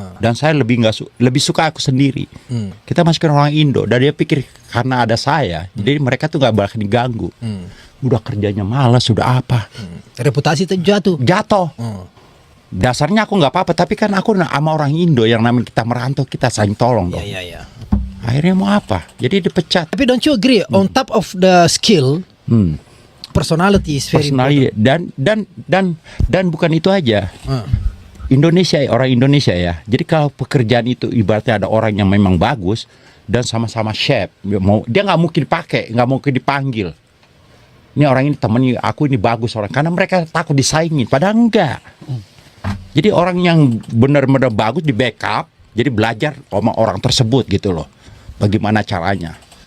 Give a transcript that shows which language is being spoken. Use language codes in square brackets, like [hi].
[id] Dan saya lebih suka aku sendiri. Kita masukin orang Indo, dan dia pikir karena ada saya, jadi mereka tuh nggak bakal diganggu. Udah kerjanya malas, sudah apa? Reputasi itu jatuh. Dasarnya aku nggak apa-apa, tapi kan aku sama orang Indo yang namanya kita merantau, kita saling tolong dong. Akhirnya mau apa? Jadi dipecat. [en] Tapi don't you agree? On top of the skill, personality is very important. [id] Dan bukan itu aja. Orang Indonesia ya. Jadi kalau pekerjaan itu ibaratnya ada orang yang memang bagus dan sama-sama chef, dia nggak mungkin nggak mungkin dipanggil. Ini orang ini temennya aku, ini bagus orang, karena mereka takut disaingin. Padahal enggak. Jadi orang yang benar-benar bagus di backup, jadi belajar sama orang tersebut gitu loh. Bagaimana caranya?